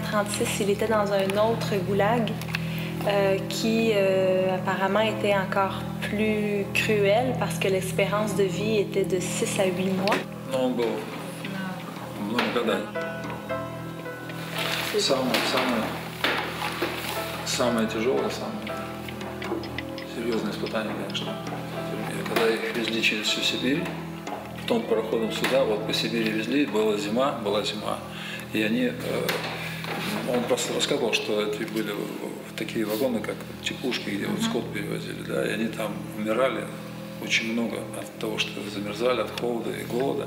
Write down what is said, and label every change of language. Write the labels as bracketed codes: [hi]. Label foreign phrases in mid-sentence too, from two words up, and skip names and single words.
[fr] 36, il était dans un autre goulag qui apparemment était encore plus cruel parce que l'espérance de vie était de 6 à 8 mois. [ru] Много Самое тяжелое, серьезное испытание, конечно. И когда их везли через всю Сибирь, потом пароходом сюда, вот по Сибири везли, была зима, и они, он просто рассказывал, что это были такие вагоны, как теплушки, где вот скот перевозили, да, и они там умирали очень много от того, что замерзали, от холода и голода.